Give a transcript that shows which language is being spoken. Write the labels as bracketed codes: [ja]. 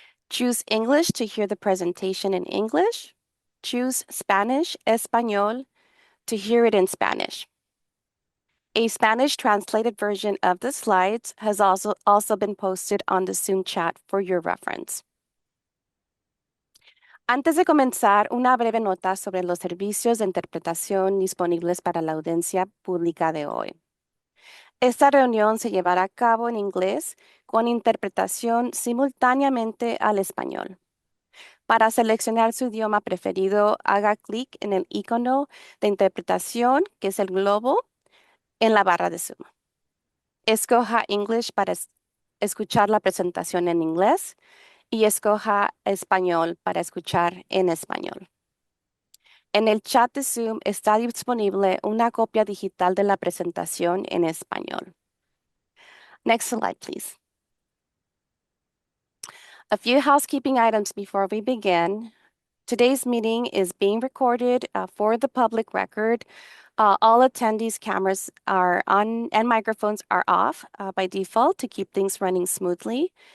[en] Choose English to hear the presentation in English. Choose Spanish, Español, to hear it in Spanish. A Spanish translated version of the slides has also been posted on the Zoom chat for your reference. [es] Antes de comenzar, una breve nota sobre los servicios de interpretación disponibles para la audiencia pública de hoy. Esta reunión se llevará a cabo en inglés con interpretación simultáneamente al español. Para seleccionar su idioma preferido, haga clic en el icono de interpretación, que es el globo, en la barra de Zoom. Escoja English para escuchar la presentación en inglés y escoja Español para escuchar en español. En el chat de Zoom está disponible una copia digital de la presentación en español. [en] Next slide, please. A few housekeeping items before we begin. Today's meeting is being recorded for the public record. All attendees' cameras are on and microphones are off by default to keep things running smoothly.